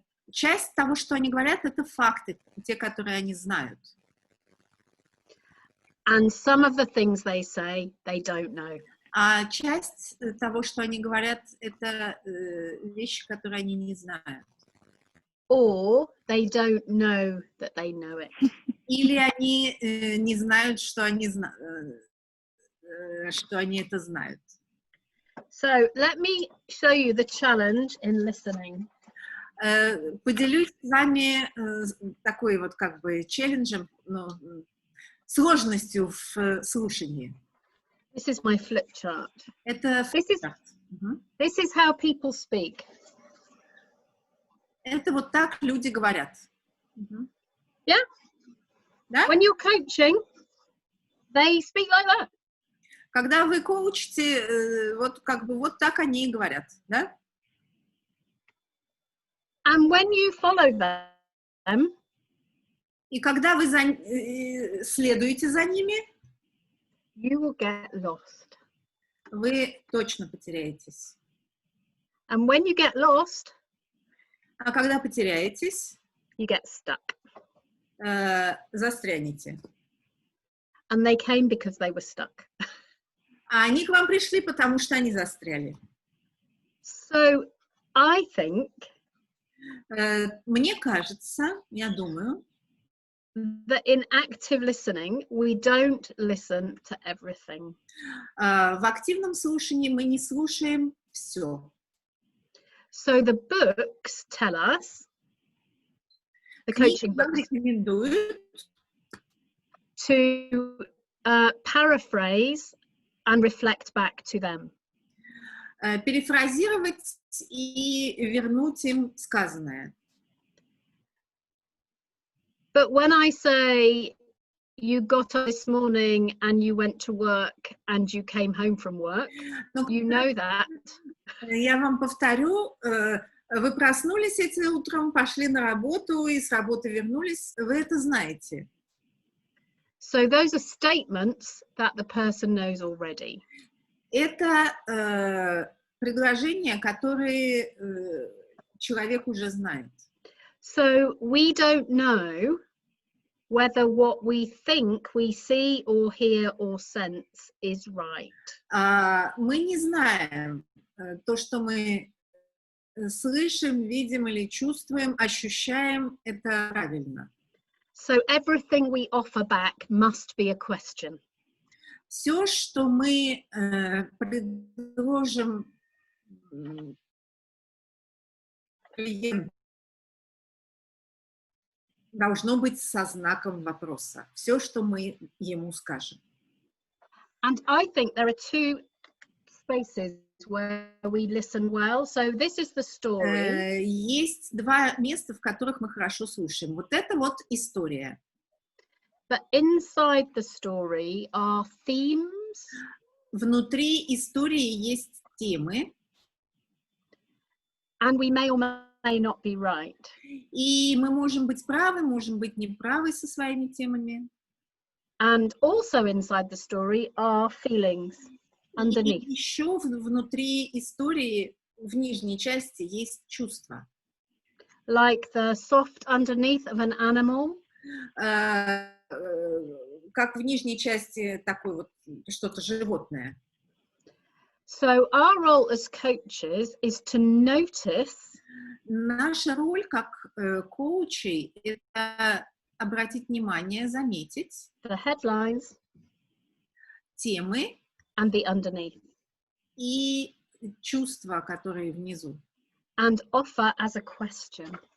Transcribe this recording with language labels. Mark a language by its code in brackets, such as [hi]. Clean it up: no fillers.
[ru] Часть того, что они говорят, это факты, те, которые они знают. [en] And some of the things they say, they don't know. [ru] А часть того, что они говорят, это вещи, которые они не знают. [en] Or they don't know that they know it. [ru] Или они не знают, что они это знают. [en] So let me show you the challenge in listening. [ru] Поделюсь с вами такой вот как бы челленджем, сложностью в слушании. [en] This is my flip chart. [ru] Это [en] This is how people speak. [ru] Это вот так люди говорят. [en] Yeah? [ru] Да? [en] When you're coaching, they speak like that. [ru] Когда вы коучите, вот как бы вот так они и говорят, да? [en] And when you follow them, [ru] и когда вы следуете за ними, [en] you will get lost. [ru] Вы точно потеряетесь. [en] And when you get lost, [ru] а когда потеряетесь, [en] you get stuck. [ru] Застрянете. [en] And they came because they were stuck. [ru] А они к вам пришли, потому что они застряли. [en] So, I think, [ru] мне кажется, я думаю, [en] that in active listening, we don't listen to everything. [ru] В активном слушании мы не слушаем все. [en] So the books tell us, the coaching books, [ru] рекомендуют [en] to paraphrase and reflect back to them. [ru] Перефразировать и вернуть им сказанное. [en] But when I say you got up this morning and you went to work and you came home from work, you know that. [ru] Я вам повторю, вы проснулись этим утром, пошли на работу и с работы вернулись, вы это знаете. [en] So those are statements that the person knows already. [ru] Это предложения, которые человек уже знает. [en] So we don't know whether what we think we see or hear or sense is right. [ru] Мы не знаем то, что мы слышим, видим или чувствуем, ощущаем, это правильно. [en] So everything we offer back must be a question. [ru] Все, что мы предложим клиенту, должно быть со знаком вопроса. Все, что мы ему скажем. [en] And I think there are two spaces where we listen well. So this is the story. [ru] Есть два места, в которых мы хорошо слушаем. Вот это вот история. [en] But inside the story are themes. [ru] Внутри истории есть темы. [en] And we may or may not be right. [ru] И мы можем быть правы, можем быть неправы со своими темами. [en] And also inside the story are feelings underneath. [ru] И еще внутри истории, в нижней части, есть чувства. [en] Like the soft underneath of an animal. [ru] Как в нижней части такое вот что-то животное. [en] So our role as coaches is to notice. [ru] Наша роль как коучей — это обратить внимание, заметить [en] the headlines, [ru] темы [en] and the underneath, [ru] и чувства, которые внизу, [en] and offer as a question.